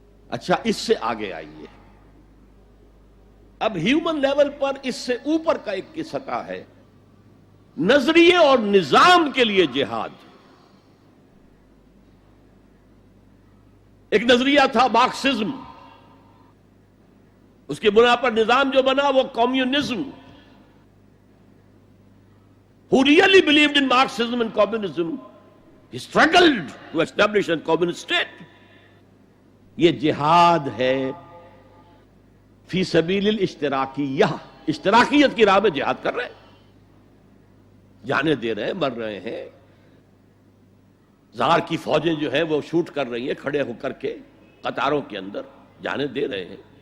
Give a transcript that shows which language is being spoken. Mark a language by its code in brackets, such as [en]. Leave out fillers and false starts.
[ur] اچھا اس سے آگے آئیے, اب ہیومن لیول پر اس سے اوپر کا ایک کی سطح ہے, نظریے اور نظام کے لیے جہاد. ایک نظریہ تھا مارکسزم، اس کی بنا پر نظام جو بنا وہ communism. [en] Who really believed in Marxism and communism, he struggled to establish a communist state. [ur] یہ جہاد ہے فی سبیل الاشتراکیہ، اشتراکیت کی راہ میں جہاد کر رہے ہیں، جانے دے رہے ہیں، مر رہے ہیں. زار کی فوجیں جو ہیں وہ شوٹ کر رہی ہیں کھڑے ہو کر کے قطاروں کے اندر، جانے دے رہے ہیں.